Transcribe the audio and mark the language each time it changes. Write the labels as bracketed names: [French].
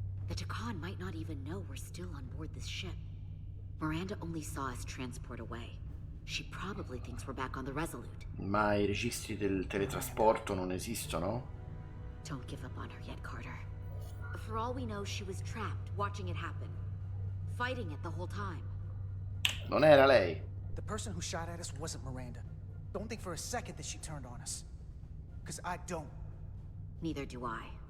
[English] The Takan might not even know we're still on board this ship. Miranda only saw us transport away. She probably thinks we're back on the Resolute. [Italian] Ma i registri del teletrasporto non esistono? [English] Don't give up on her yet, Carter. For all we know, she was trapped, watching it happen. Fighting it the whole time. [Italian] Non era lei. [English] The person who shot at us wasn't Miranda. Don't think for a second that she turned on us. Because I don't. Neither do I.